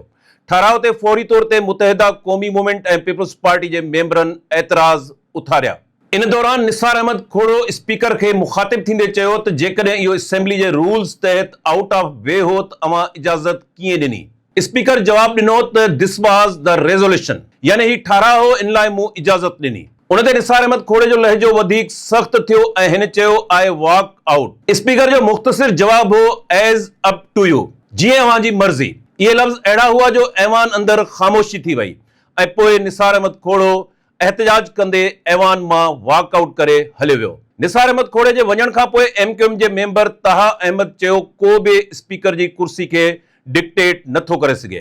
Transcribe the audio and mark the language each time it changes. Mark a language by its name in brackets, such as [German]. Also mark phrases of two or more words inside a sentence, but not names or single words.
[Sindhi] ठाराव ते फौरी तौर ते मुतहिदा क़ौमी मूवमेंट ऐं पीपल्स पार्टी जे मेंबरनि एतिराज़ उथारिया। इन दौरान निसार अहमद खोड़ो स्पीकर खे मुखातिब थींदे चयो त जेकॾहिं इहो असेंबली जे रूल्स तहत [English] out of way [Sindhi] हो त अवां इजाज़त कीअं ॾिनी। स्पीकर जवाब ॾिनो त [English] this was the resolution, [Sindhi] यानी ही ठाराव हो, इन लाइ मूं इजाज़त ॾिनी। उन ते निसार अहमद खोड़े जो लहजो वधीक सख़्त थियो ऐं हिन चयो [English] I walk out. [Sindhi] स्पीकर जो मुख़्तसिर जवाब हो [English] as up to you, [Sindhi] जीअं अवां जी मर्ज़ी। इहे लफ़्ज़ अहिड़ा हुआ जो ऐवान अंदरि ख़ामोशी थी वई ऐं पोइ निसार अहमद खोड़ो एहतजाज कंदे ऐवान मां वॉकआउट करे हलियो वियो। निसार अहमद खोड़े जे वञण खां पोइ MQM जे मेंबर ताहा अहमद चयो को बि स्पीकर जी कुर्सी खे डिक्टेट नथो करे सघे।